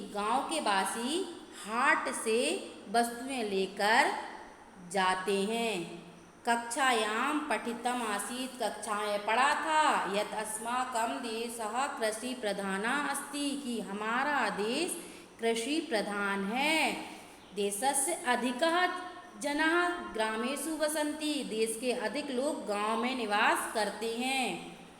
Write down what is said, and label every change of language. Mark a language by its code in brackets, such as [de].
[hi] गांव के वासी हाट से वस्तुएं लेकर जाते हैं। [sa] कक्षायां पठितम आसीत्। [hi] कक्षा में पढ़ा था [sa] यत् अस्माकं देशः कृषि प्रधानः अस्ति [hi] कि हमारा देश कृषि प्रधान है। [sa] देशस्य अधिकः जनाः ग्रामेषु वसन्ति। [hi] देश के अधिक लोग गांव में निवास करते हैं।